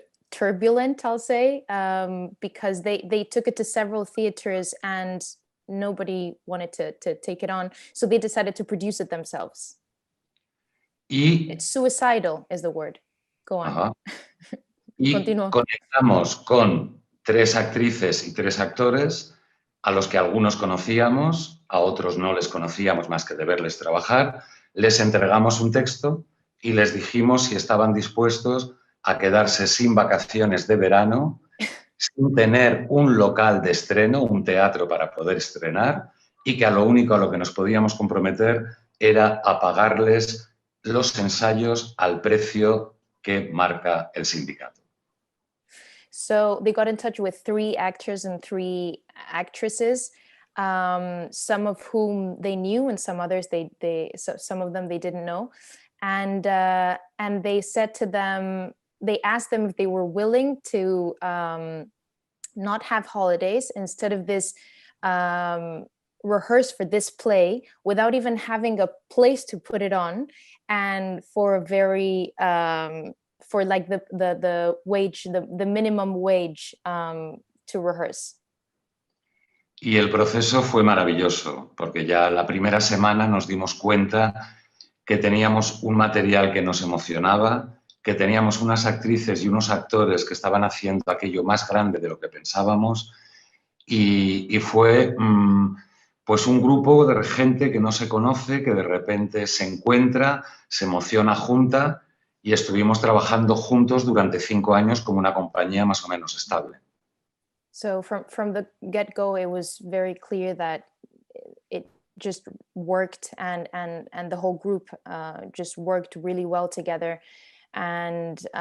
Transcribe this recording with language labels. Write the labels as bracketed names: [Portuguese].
[English] Turbulent, I'll say, because they took it to several theaters and nobody wanted to take it on, so they decided to produce it themselves. It's suicidal is the word. Go on. [Spanish] Y Continúa. conectamos con 3 actrices y 3 actores a los que algunos conocíamos, a otros no les conocíamos más que de verles trabajar. Les entregamos un texto y les dijimos si estaban dispuestos a quedarse sin vacaciones de verano, sin tener un local de estreno, un teatro para poder estrenar, y que a lo único a lo que nos podíamos comprometer era a pagarles los ensayos al precio que marca el sindicato. [English] So they got in touch with 3 actors and 3 actresses, some of whom they knew and some others some of them they didn't know, and they said to them, they asked them if they were willing to not have holidays, instead of this rehearse for this play without even having a place to put it on, and for a very for like the wage, the minimum wage to rehearse. [Spanish] Y el proceso fue maravilloso, porque ya la primera semana nos dimos cuenta que teníamos un material que nos emocionaba, que teníamos unas actrices y unos actores que estaban haciendo aquello más grande de lo que pensábamos, y fue pues un grupo de gente que no se conoce, que de repente se encuentra, se emociona junta, y estuvimos trabajando juntos durante 5 años como una compañía más o menos estable. [English] So from the get-go, it was very clear that it just worked, and the whole group just worked really well together, and